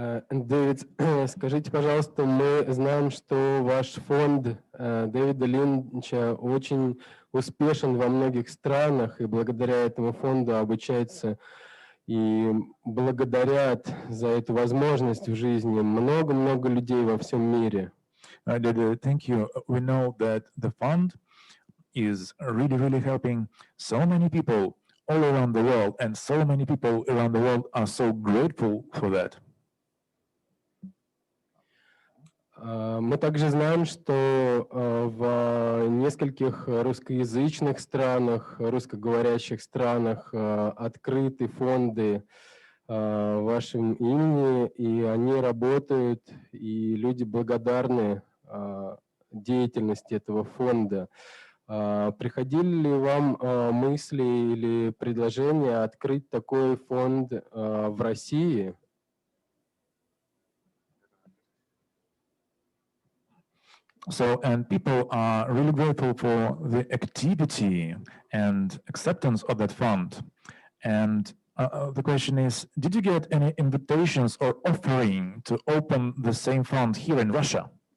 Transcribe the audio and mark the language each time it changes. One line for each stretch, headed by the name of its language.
Russian: Дэвид, скажите, пожалуйста, мы знаем, что ваш фонд Дэвида Линча очень успешен во многих странах, и благодаря этому фонду обучается и благодарят за эту возможность в жизни много-много людей во всем мире.
English: Thank you. We know that the fund is really helping so many people all around the world, and so many people around the world are so grateful for that.
Russian: Мы также знаем, что в нескольких русскоязычных странах, русскоговорящих странах открыты фонды в вашем имени, и они работают, и люди благодарны деятельности этого фонда. Приходили ли вам мысли или предложения открыть такой фонд в России?
English: So, and people are really grateful for the activity and acceptance of that fund. And the question is, did you get any invitations or offering to open the same fund here in Russia?